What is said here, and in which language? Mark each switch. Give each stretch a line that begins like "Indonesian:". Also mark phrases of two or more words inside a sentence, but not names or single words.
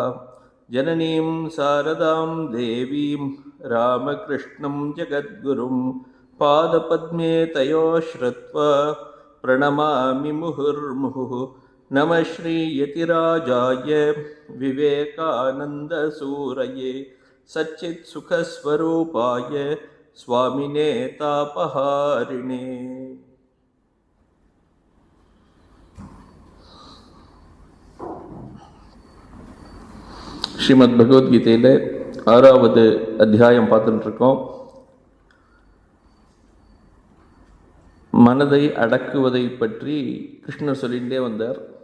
Sanskrit: जननीं शारदां देवीं रामकृष्णं जगद्गुरुं पादपद्मे तयो श्रुत्वा प्रणमामि मुहुर्मुहुः। नमः श्रीयतिराजाय विवेकानन्दसूरये सच्चित्सुखस्वरूपाय स्वामिने तापहारिणे।
Tamil: ஸ்ரீமத் பகவத்கீதையில் 6வது அத்தியாயம் பார்த்துட்டு இருக்கோம். மனதை அடக்குவதை பற்றி கிருஷ்ணர் சொல்லிகிட்டே வந்தார்.